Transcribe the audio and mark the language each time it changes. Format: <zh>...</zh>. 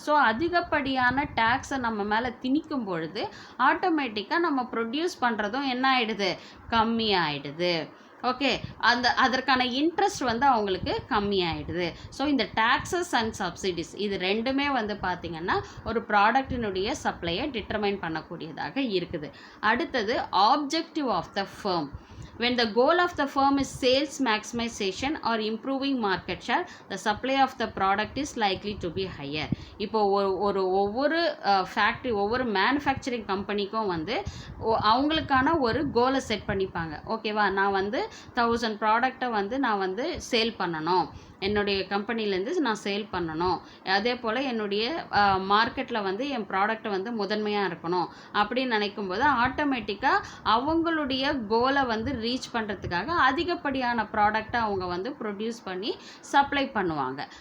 <ta>So அதிகப்படியான டேக்ஸை நம்ம மேலே திணிக்கும் பொழுது ஆட்டோமேட்டிக்காக நம்ம ப்ரொடியூஸ் பண்ணுறதும் என்ன ஆகிடுது, கம்மி ஆகிடுது. ஓகே, அதற்கான இன்ட்ரெஸ்ட் வந்து அவங்களுக்கு கம்மியாயிடுது. ஸோ இந்த டாக்ஸஸ் அண்ட் சப்சிடிஸ் இது ரெண்டுமே வந்து பார்த்திங்கன்னா ஒரு ப்ராடக்டினுடைய சப்ளையை டிட்டர்மைன் பண்ணக்கூடியதாக இருக்குது. அடுத்தது</ta> <en>Objective of the firm. When the goal of the firm is sales maximization or improving market share, the supply of the product is likely to be higher.</en> <ta>இப்போ ஒவ்வொரு factory ஒவ்வொரு மேனுஃபேக்சரிங் கம்பெனிக்கும் வந்து அவங்களுக்கான ஒரு கோலை செட் பண்ணிப்பாங்க. ஓகேவா, நான் வந்து 1000 ப்ராடக்டை வந்து நான் வந்து சேல் பண்ணணும், என்னுடைய கம்பெனிலேருந்து நான் சேல் பண்ணணும், அதே போல் என்னுடைய மார்க்கெட்டில் வந்து என் ப்ராடக்டை வந்து முதன்மையாக இருக்கணும் அப்படின்னு நினைக்கும்போது ஆட்டோமேட்டிக்காக அவங்களுடைய கோலை வந்து ரீச் பண்ணுறதுக்காக அதிகப்படியான ப்ராடக்டை அவங்க வந்து ப்ரொடியூஸ் பண்ணி சப்ளை பண்ணுவாங்க.</ta>